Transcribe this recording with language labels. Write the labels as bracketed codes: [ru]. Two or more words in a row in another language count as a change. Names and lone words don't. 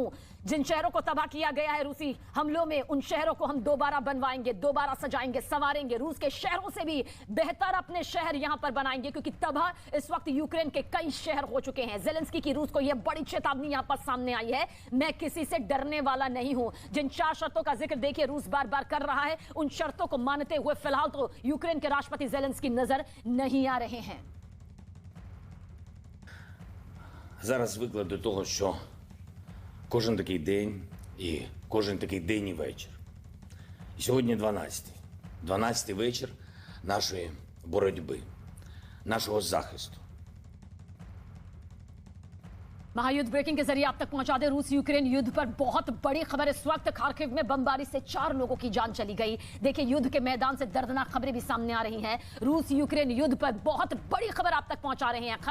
[hi] जिन शहरों को तबाह किया गया है रूसी हमलों में, उन शहरों को हम दोबारा बनवाएंगे, दोबारा सजाएंगे, संवारेंगे, रूस के शहरों से भी बेहतर अपने शहर यहां पर बनाएंगे, क्योंकि तबाह इस वक्त यूक्रेन के कई शहर हो चुके हैं। ज़ेलेंस्की की रूस को यह बड़ी चेतावनी यहां पर सामने आई है, मैं किसी से डरने वाला नहीं हूं। जिन 4 शर्तों का जिक्र देखिए रूस बार बार कर रहा है, उन शर्तों को मानते हुए फिलहाल तो यूक्रेन के राष्ट्रपति ज़ेलेंस्की नजर नहीं आ रहे हैं। [uk] Зараз звикли до того, що кожен такий день і кожен такий день і вечір. І сьогодні 12-й вечір нашої боротьби, нашого захисту. [hi] महायुद्ध ब्रेकिंग के जरिए आप तक पहुंचा दे, रूस यूक्रेन युद्ध पर बहुत बड़ी खबर इस वक्त। खार्किव में बमबारी से 4 लोगों की जान चली गई। देखिए युद्ध के मैदान से दर्दनाक खबरें भी सामने आ रही हैं। रूस यूक्रेन युद्ध पर बहुत बड़ी खबर आप तक पहुंचा रहे हैं।